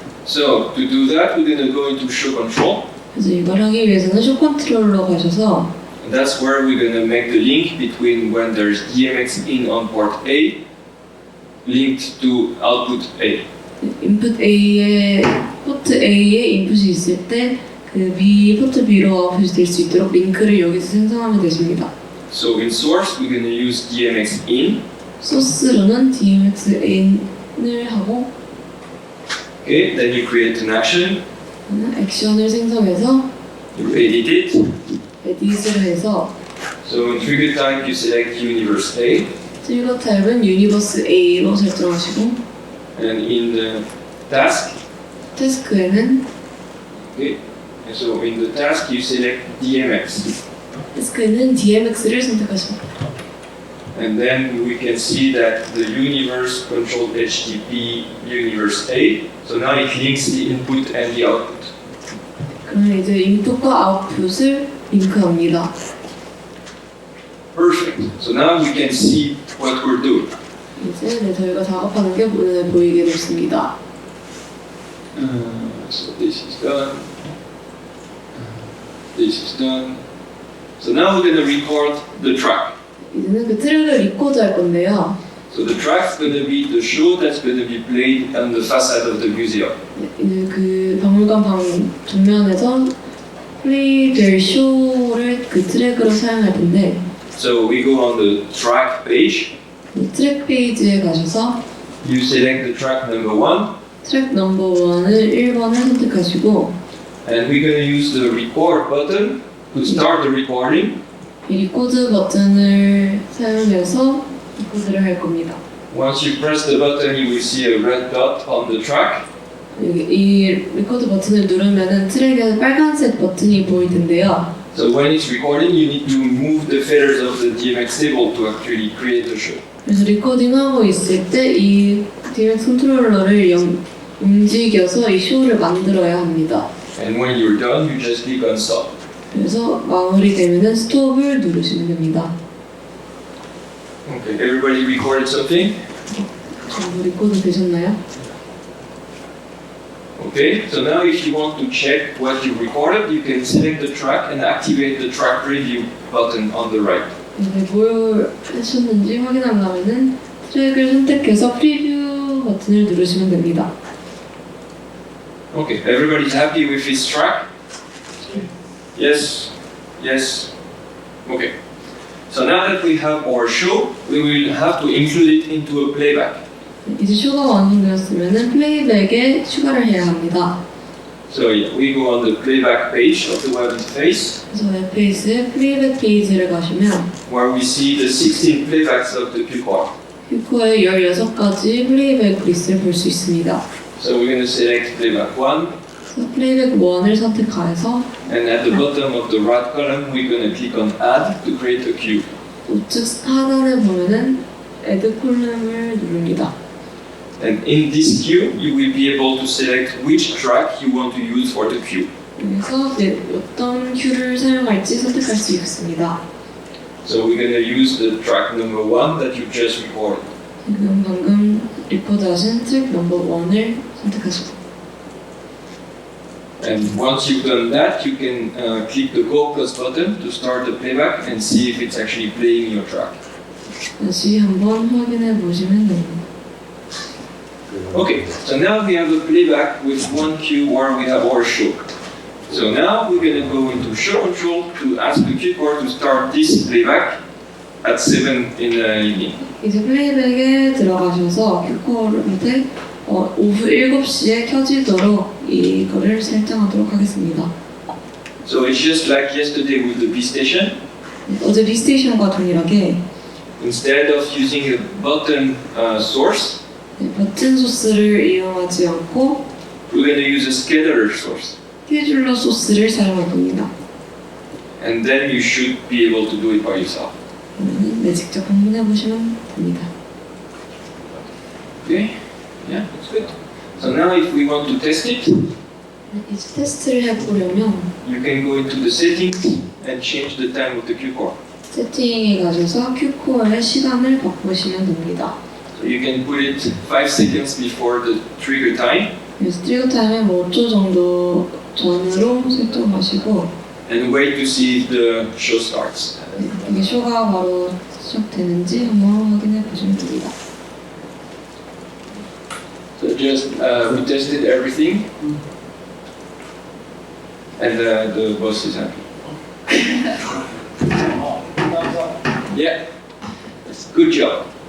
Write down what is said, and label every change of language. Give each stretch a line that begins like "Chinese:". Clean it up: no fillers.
English: So to do that, we're gonna go into show control.
Korean: 그래서 이걸 하기 위해서는 쇼 컨트롤러 가셔서
English: And that's where we're gonna make the link between when there's DMX in on port A linked to output A.
Korean: 인풋 A에 포트 A에 인풋이 있을 때 그 B 포트 B로 아웃풋이 될 수 있도록 링크를 여기서 생성하면 되십니다.
English: So in source, we're gonna use DMX in.
Korean: 소스로는 DMX in을 하고
English: Okay, then you create an action,
Korean: 액션을 생성해서
English: you edit it.
Korean: 에디트를 해서
English: So in trigger type, you select universe A,
Korean: 트리거 타입은 유니버스 A로 설정하시고
English: and in the task,
Korean: 태스크에는
English: okay, and so in the task, you select DMX.
Korean: 태스크에는 DMX를 선택하십니다.
English: And then we can see that the universe controlled HTTP universe A. So now it links the input and the output.
Korean: 그러면 이제 인풋과 아웃풋을 링크합니다.
English: Perfect. So now we can see what we're doing.
Korean: 이제 저희가 작업하는 게 눈에 보이게 됐습니다.
English: So this is done. This is done. So now we're going to record the track.
Korean: 이제는 그 트랙을 리코드 할 건데요.
English: So the track's going to be the show that's going to be played on the facade of the museum.
Korean: 이제 그 박물관 전면에서 플레이될 쇼를 그 트랙으로 사용할 텐데
English: So we go on the track page.
Korean: 트랙 페이지에 가셔서
English: You select the track number 1.
Korean: 트랙 넘버 1을 1번을 선택하시고
English: And we're going to use the record button to start the recording.
Korean: 이 리코드 버튼을 사용해서 리코드를 할 겁니다.
English: Once you press the button, you will see a red dot on the track.
Korean: 여기 이 리코드 버튼을 누르면은 트랙에 빨간색 버튼이 보일 텐데요.
English: So when it's recording, you need to move the feathers of the DMX table to actually create the show.
Korean: 그래서 리코딩하고 있을 때 이 DMX 컨트롤러를 움직여서 이 쇼를 만들어야 합니다.
English: And when you're done, you just click on stop.
Korean: 그래서 마무리되면은 스톱을 누르시면 됩니다.
English: Okay, everybody recorded something?
Korean: 전부 리코드 되셨나요?
English: Okay, so now if you want to check what you recorded, you can select the track and activate the track preview button on the right.
Korean: 뭘 하셨는지 확인하려면은 트랙을 선택해서 프리뷰 버튼을 누르시면 됩니다.
English: Okay, everybody's happy with this track? Yes? Yes? Okay. So now that we have our show, we will have to include it into a playback.
Korean: 이제 쇼가 완성되었으면은 플레이백에 추가를 해야 합니다.
English: So yeah, we go on the playback page of the web interface,
Korean: 그래서 웹페이지에 플레이백 페이지를 가시면
English: where we see the 16 playbacks of the Q-core.
Korean: 큐코의 16가지 플레이백 리스트를 볼 수 있습니다.
English: So we're going to select playback 1,
Korean: 그래서 플레이백 1을 선택해서
English: and at the bottom of the right column, we're going to click on Add to create a queue.
Korean: 우측 하단에 보면은 Add 콜럼을 누릅니다.
English: And in this queue, you will be able to select which track you want to use for the queue.
Korean: 여기서 이제 어떤 큐를 사용할지 선택할 수 있습니다.
English: So we're going to use the track number 1 that you just recorded.
Korean: 지금 방금 리코드하신 트랙 넘버 1을 선택하십니다.
English: And once you've done that, you can click the Go Plus button to start the playback and see if it's actually playing your track.
Korean: 다시 한번 확인해 보시면 됩니다.
English: Okay, so now we have a playback with one cue where we have our show. So now we're going to go into show control to ask the cue core to start this playback at 7 in the evening.
Korean: 이제 플레이백에 들어가셔서 큐코한테 오후 7시에 켜지도록 이거를 설정하도록 하겠습니다.
English: So it's just like yesterday with the B station.
Korean: 어제 리스테이션과 동일하게
English: Instead of using a button source,
Korean: 버튼 소스를 이용하지 않고
English: we're going to use a scalar source.
Korean: 페이지를 소스를 사용할 겁니다.
English: And then you should be able to do it by yourself.
Korean: 네, 직접 한번 해보시면 됩니다.
English: Okay? Yeah, that's good. So now if we want to test it,
Korean: 이제 테스트를 해보려면
English: you can go into the settings and change the time of the cue core.
Korean: 세팅에 가셔서 큐코어의 시간을 바꾸시면 됩니다.
English: So you can put it 5 seconds before the trigger time
Korean: 그래서 트리거 타임에 5초 정도 전으로 설정하시고
English: and wait to see if the show starts.
Korean: 이게 쇼가 바로 시작되는지 한번 확인해 보시면 됩니다.
English: So just we tested everything and the boss is happy. Yeah, good job.